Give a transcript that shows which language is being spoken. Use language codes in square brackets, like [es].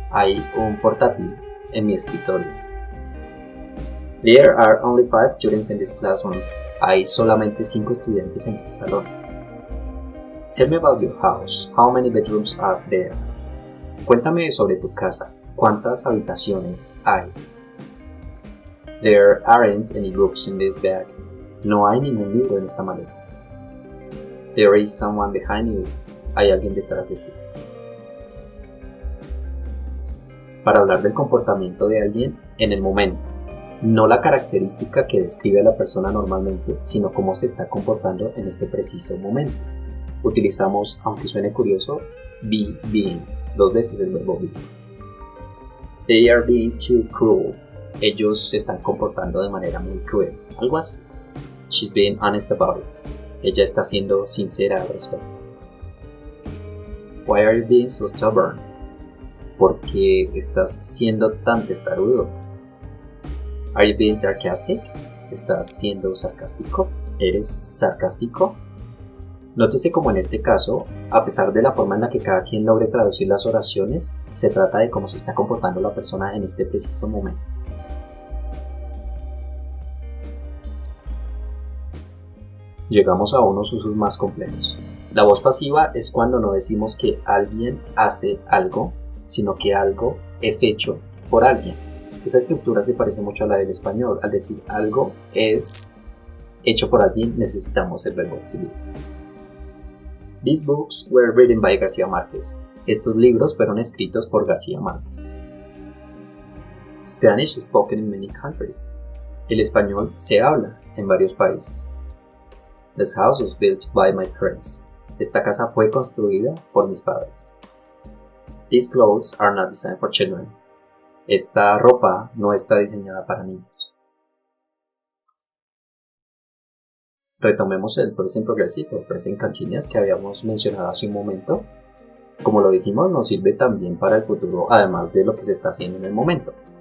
[es] Hay un portátil en mi escritorio. [en] There are only 5 students in this classroom. [es] Hay solamente 5 estudiantes en este salón. [en] Tell me about your house. How many bedrooms are there? [es] Cuéntame sobre tu casa. ¿Cuántas habitaciones hay? [en] There aren't any books in this bag. [es] No hay ningún libro en esta maleta. [en] There is someone behind you. [es] Hay alguien detrás de ti. Para hablar del comportamiento de alguien en el momento, no la característica que describe a la persona normalmente, sino cómo se está comportando en este preciso momento. Utilizamos, aunque suene curioso, be, being, 2 veces el verbo be. [en] They are being too cruel. [es] Ellos se están comportando de manera muy cruel, algo así. [en] She's being honest about it. [es] Ella está siendo sincera al respecto. [en] Why are you being so stubborn? [es] ¿Por qué estás siendo tan testarudo? [en] Are you being sarcastic? [es] ¿Estás siendo sarcástico? ¿Eres sarcástico? Nótese como en este caso, a pesar de la forma en la que cada quien logre traducir las oraciones, se trata de cómo se está comportando la persona en este preciso momento. Llegamos a unos usos más complejos. La voz pasiva es cuando no decimos que alguien hace algo, sino que algo es hecho por alguien. Esa estructura se parece mucho a la del español. Al decir algo es hecho por alguien, necesitamos el verbo to be. [en] These books were written by García Márquez. [es] Estos libros fueron escritos por García Márquez. [en] Spanish is spoken in many countries. [es] El español se habla en varios países. [en] This house was built by my parents. [es] Esta casa fue construida por mis padres. [en] These clothes are not designed for children. [es] Esta ropa no está diseñada para niños. Retomemos el present progressive o present continuous que habíamos mencionado hace un momento. Como lo dijimos, nos sirve también para el futuro, además de lo que se está haciendo en el momento.